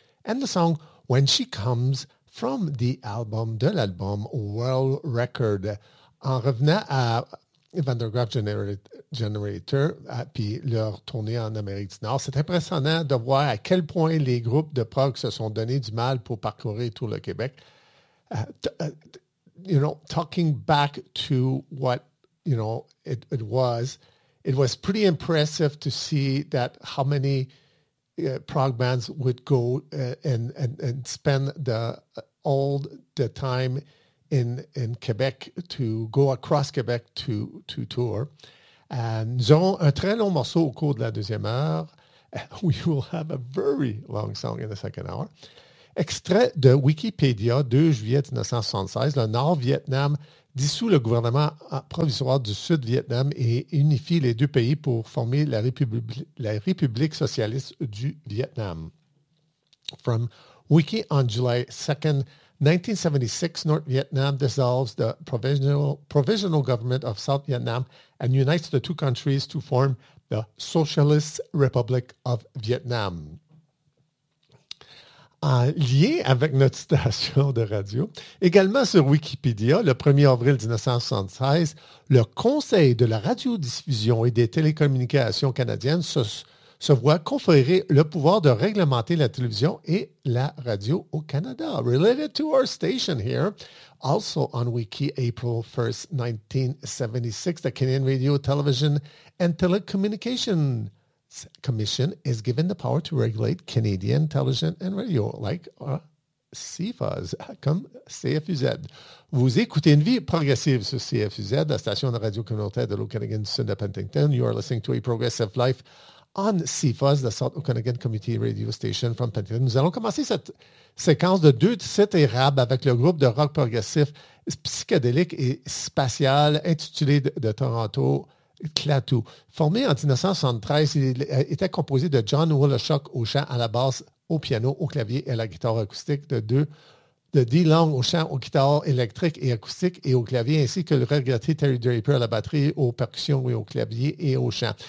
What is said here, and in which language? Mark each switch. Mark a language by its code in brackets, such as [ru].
[en] And the song When She Comes from the album [fr] de l'album [en] World Record. [fr] En revenant à Van der Graaff Generator, puis leur tournée en Amérique du Nord, c'est impressionnant de voir à quel point les groupes de prog se sont donné du mal pour parcourir tout le Québec. [en] Talking back to what, it was pretty impressive to see that how many prog bands would go and spend all the time in Québec to go across Québec to tour. [fr] And nous aurons un très long morceau au cours de la deuxième heure. [en] We will have a very long song in the second hour. [fr] Extrait de Wikipédia, 2 juillet 1976, le Nord-Vietnam dissout le gouvernement provisoire du Sud-Vietnam et unifie les deux pays pour former la République socialiste du Vietnam. [en] From Wiki, on July 2, 1976, North Vietnam dissolves the Provisional Government of South Vietnam and unites the two countries to form the Socialist Republic of Vietnam. [fr] En lien avec notre station de radio, également sur Wikipédia, le 1er avril 1976, le Conseil de la radiodiffusion et des télécommunications canadiennes se voit conférer le pouvoir de réglementer la télévision et la radio au Canada. [en] Related to our station here, also on Wiki, April 1, 1976, the Canadian Radio, Television and Telecommunications Commission is given the power to regulate Canadian television and radio, like CFUZ, [fr] comme CFUZ. Vous écoutez Une Vie Progressive sur CFUZ, la station de radio communautaire de l'Okanagan du Sud de Penticton. [en] You are listening to A Progressive Life on CFUZ, the South Okanagan Community Radio Station from Penticton. [fr] Nous allons commencer cette séquence de deux titres érables avec le groupe de rock progressif psychédélique et spatial intitulé de Toronto, Clatou. Formé en 1973, il était composé de John Woloschuk au chant, à la basse, au piano, au clavier et à la guitare acoustique, de Dee Long au chant, aux guitares électriques et acoustiques et au clavier, ainsi que le regretté Terry Draper à la batterie, aux percussions et au clavier et au chant.